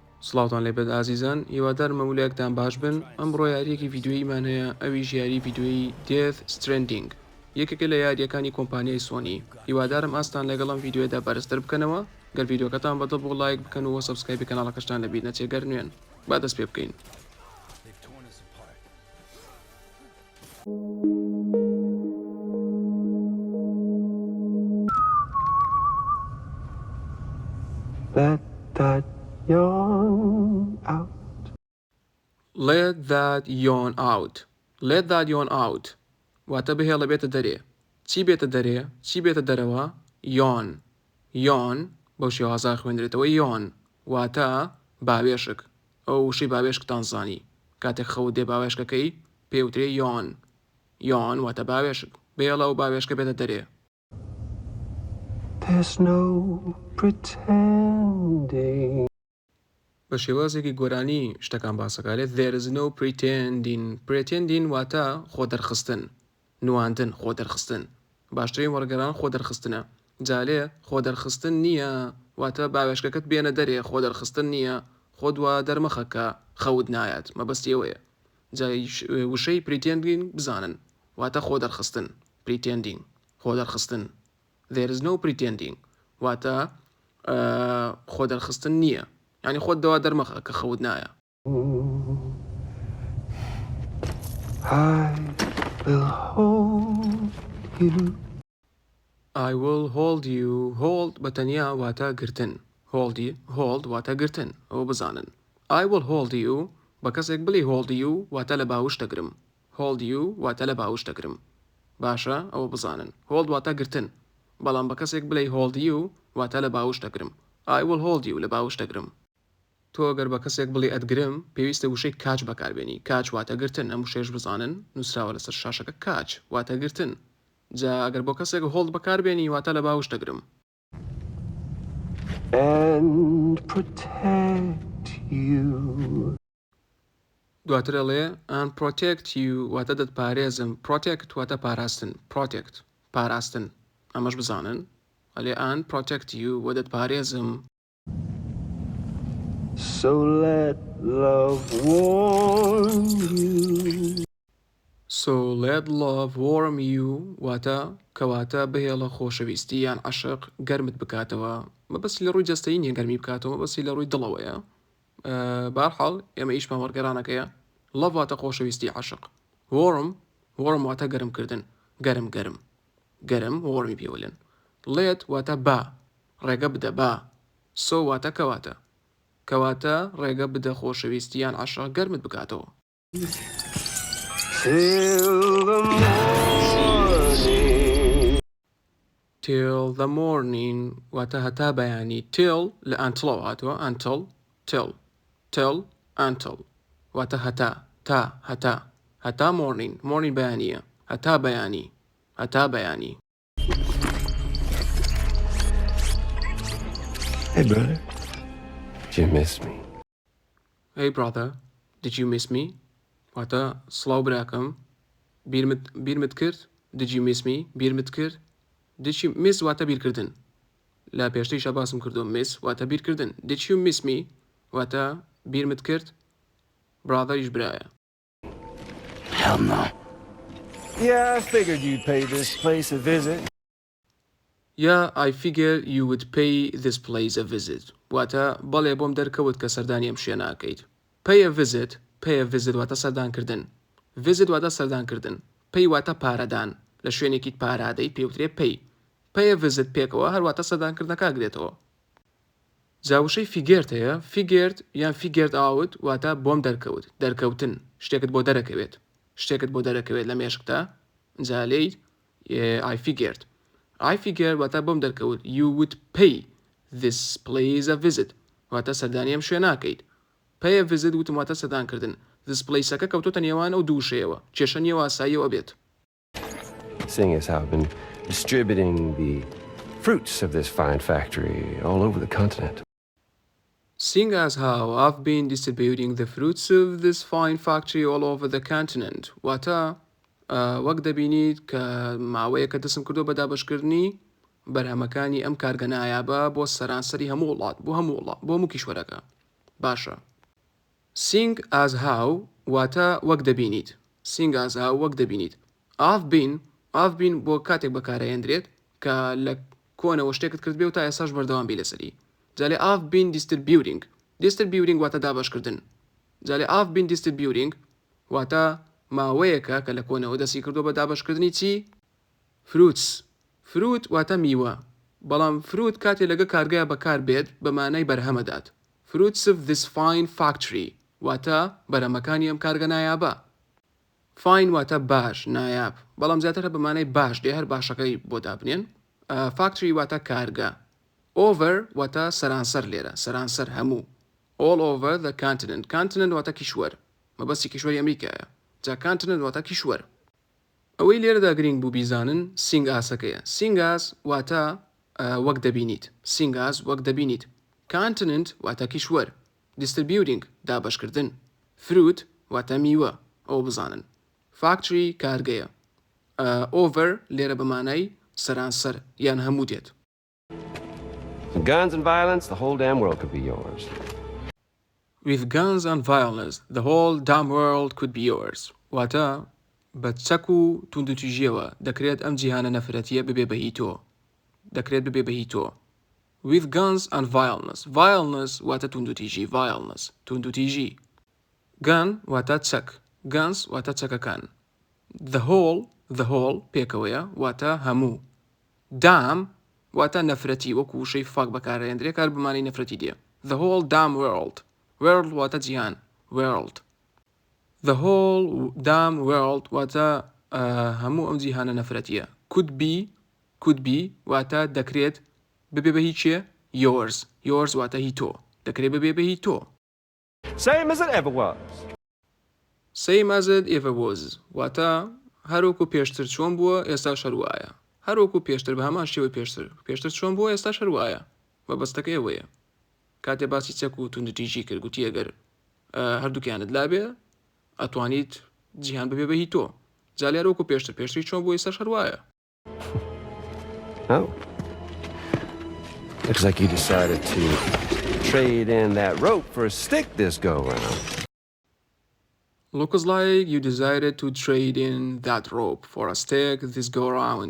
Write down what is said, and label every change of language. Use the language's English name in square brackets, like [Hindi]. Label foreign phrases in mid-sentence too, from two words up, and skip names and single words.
[Central Kurdish] سڵاوتان لێبێت ئازیزان، هیوادارم مەمولایەکتان باش بن. ئەمڕۆ یاریەکی ڤیددیۆیمان هەیە، ئەویش یاری ڤیددیۆی Death Stranding، یەکێکە لە یاریەکانی کۆمپانیای سۆنی. هیوادارم ئاستان لەگەڵم ڤیددیۆدا بەرزتر بکەنەوە. گەر ڤیددیۆکەتان بەدڵ بۆ لایک بکەن و سەبسکرایبی کەناڵەکەشتان لەبیر نەچێگەر نوێن با دەست پێ بکەین. [English] Let that yawn out. Let that yawn out. Let that yawn out. [Central Kurdish] واتە بهێڵە بێتە دەرێ. چی بێتە دەرێ؟ چی بێتە دەرەوە؟ yawn. yawn بەو شێوازە خوێندرێتەوە yawn واتە باوێشک. ئەو وشەی باوێشکتان زانی. کاتێک خەوت دێ باوێشکەکەی پێوترێ yawn. yawn واتە باوێشک. بهێڵە و باوێشکە بێتە دەرێ. [English] There's no pretending. [Central Kurdish] بە شێوازێکی گۆرانی شتەکان باسەکارێت. [English] There is no pretending. Pretending [Central Kurdish] واتە خۆ دەرخستن، نواندن، خۆ دەرخستن. باشترین وەرگەران خۆ دەرخستنە. جالێ خۆ دەرخستن نییە واتە باوێشکەکەت بێنە دەرێ، خۆ دەرخستن نییە، خۆ دوا دەرمەخەکە خەوت نایەت، مەبەستیەوەیە. جای وشەی pretending بزانن واتە خۆ دەرخستن. pretending خۆ دەرخستن. [English] There is no pretending [Central Kurdish] واتە خۆ دەرخستن نییە، یعنی خۆت دەوا دەرمەخە کە خەوت نایە. [English] I will hold I will hold you. you. Hold [Central Kurdish] بەتەنیا واتە گرتن. hold واتە گرتن، ئەوە بزانن. [English] I will hold you [Central Kurdish] بە کەسێک بڵێ [English] hold you [Central Kurdish] واتە لە باوش دەگرم. [English] hold you [Central Kurdish] واتە لە باوش دەگرم. باشە ئەوە بزانن. hold واتە گرتن، بەڵام بە کەسێک بڵێ [English] hold you [Central Kurdish] واتە لە باوش دەگرم. [English] I will hold you [Central Kurdish] لە باوش دەگرم. تۆ ئەگەر بە کەسێک بڵێ ئەتگرم پێویستە وشەی کاچ بەکاربێنی. کاچ واتە گرتن، ئەم وشەیەش بزانن نووسراوە لەسەر شاشەکە کاچ واتە گرتن. جا ئەگەر بۆ کەسێک هۆڵد بەکاربێنی واتە لە باوش دەگرم. [English] And protect you. [Central Kurdish] دواتر ئەڵێ [English] and protect you [Central Kurdish] واتە دەتپارێزم. protect واتە پاراستن. protect پاراستن، ئەمەش بزانن. ئەڵێ [English] and protect you [Central Kurdish] وە دەتپارێزم. [English] So let love warm you. So let love warm you [Central Kurdish] واتە کەواتە بهێڵە خۆشەویستی یان عەشق گەرمت بکاتەوە. مەبەستی لە ڕووی جەستەیی نییە گەرمی بکاتەوە، مەبەستی لە ڕووی دڵەوەیە. بەهەرحاڵ ئێمە ئیشمان وەرگەڕانەکەیە. love واتە خۆشەویستی عەشق. warm واتە گەرمکردن، گەرم گەرم گەرم warمی پێوەلێن. let واتە با، ڕێگە بدە با. so واتە کەواتە ڕێگە بدە خۆشەویستی یان عەشق گەرمت بکاتەوە. [English] Till till the morning. the morning [Central Kurdish] واتە هەتا بەیانی. till لە until هاتووە. [English] until till until [Central Kurdish] واتە هەتا تا هەتا morning بەیانیە، هەتا بەیانی. [English] Hey brother, did you miss me? Hey brother, did you miss me? [Central Kurdish] واتە سڵاو براکەم، بیرمت کرد. [English] did you miss me [Central Kurdish] بیرمت کرد. [English] did you miss [Central Kurdish] واتە بیرکردن، لە پێشتریشە باسم کردو. miss واتە بیرکردن. [English] did you miss me [Central Kurdish] واتە بیرمت کرد. brother ایش برایە. [English] Hell no. Yeah, I figured you'd pay this place a visit. Yeah, I figure you would pay this place a visit [Central Kurdish] واتە بەڵێ بۆم دەرکەوت کە سەردانی ئەم شوێنە ئاکەیت. [English] pay a visit [Central Kurdish] واتە سەردانکردن. visit واتە سەردانکردن. pay واتە پارەدان، لە شوێنێکی پارادەی پێوترێ [English] pay a visit [Central Kurdish] پێکەوە هەرواتە سەردانکردنەکە گرێتەوە. جاوشەی figured هەیە. figured یان [English] figured out [Central Kurdish] واتە بۆم دەرکەوتن، شتێکت بۆ دەرەکەوێت لە مێشکتا. جالەی [English] I figured [Central Kurdish] واتە بۆم دەرکەوت. [English] you would pay this place a visit [Central Kurdish] واتە سەردانی ئەم شوێناکەیت. [English] pay a visit [Central Kurdish] وتم واتە سەردانکردن. [English] this placeەکە [Central Kurdish] کەوتۆتە نێوان ئەو دوو شێوە، کێشە نێوە ئاساییەوە بێت. [English] Seeing as how I've been distributing the fruits of this fine factory all over the continent. Seeing as how I've been distributing the fruits of this fine factory all over the continent [Central Kurdish] واتە وەک دەبینیت کە ماوەیە کە دەسم کردو بە دابەشکردنی بەرهەمەکانی ئەم کارگەنایابە بۆ سەرانسەری هەموو وڵات، بۆ هەموو کیشوەرەکە. باشە. [English] Sing as how [Central Kurdish] واتە وەک دەبینیت. [English] Sing as how [Central Kurdish] وەک دەبینیت. [English] I've been [Central Kurdish] بۆ کاتێک بەکارهێنرێت کە لە کۆنەوە شتێکت کرد بێ و تا ئێساش بەردەوام بی لەسەری. جالێ [English] I've been distributing [Central Kurdish] واتە دابەشکردن. جالێ [English] I've been distributing [Central Kurdish] واتە ماوەیەکە کە لە کۆنەوە دەستی کردو بە دابەشکردنی چی؟ fruit واتە میوە. بەڵام fruit کاتێ لەگە کارگایە بەکار بێت بە مانای بەرهەمەدات. [English] Fruits of this fine factory [Central Kurdish] واتە بەرهەمەکانی ئەم کارگە نایابە. Fine واتە باش، نایاب. بەڵام زیاتر بە مانای باش دێ هەر باشەکەی بۆ دابنێن. Factory واتە کارگە. Over واتە سەرانسەر لێرە، سەرانسەر هەموو. [English] All over the continent. Continent [Central Kurdish] واتە کیشوەر. مەبەستی کیشوەری ئەمریکایە. جا continent واتە کیشوەر. ئەوەی لێرەدا گرنگ بوو بیزانن [English] sing asەکەیە. Sing as [Central Kurdish] واتە وەک دەبینیت. [English] Sing as [Central Kurdish] وەک دەبینیت. Continent واتە کیشوەر. Distributing دابەشکردن. Fruit واتە میوە. ئەو بزانن. Factory کارگەیە. Over لێرە بە مانای سەرانسەر یان هەموو دێت. [English] With guns and violence, the whole damn world could be yours. With guns and violence, the whole damn world could be yours. [Central Kurdish] واتە بە چەک و توندوتیژیەوە دەکرێت ئەم جیهانە نەفرەتیە ببێ بەهی تۆ. دەکرێت ببێ بەهی تۆ. [English] With guns and violence. [Central Kurdish] Violence واتە توندوتیژی. Violence توندوتیژی. Gun واتە چەک. Guns واتە چەکەکان. [English] The whole [Central Kurdish] پێکەوەیە واتە هەموو. Damn واتە نەفرەتی وەکو وشەی فاک بەکارهێنرێت کار بمانەی نەفرەتی دێ. [English] The whole damn world. World [Central Kurdish] واتە جیهان. [English] World. The whole damn world [Central Kurdish] واتە هەموو ئەم جیهانە نەفرەتیە. [English] Could be [Central Kurdish] واتە دەکرێت ببێ بە هی چیە؟ Yours. Yours واتە هی تۆ. دەکرێت ببێ بە هی تۆ. [English] Same as it ever was. Same as it ever was. [Central Kurdish] واتە هەروەکو پێشتر چۆن بووە ئێستا شەروایە. هەروەکو پێشتر بە هەمان شێوەی پێشتر چۆن بووە ئێستا شەروایە. مەبەستەکە ئەوەیە. کاتێ باسی چەک و توندوتیژی کرد گوتی ئەگەر هەردووکیانت لابێ ئەتوانیت جیهان ببێ بە هی تۆ. جا لێرەوەکو پێشتری چۆن بووە ئێستا شەروایە. [English] Oh. Looks like you decided to trade in that rope for a stick this go-round. Looks like you decided to trade in that rope for a stick this go-round.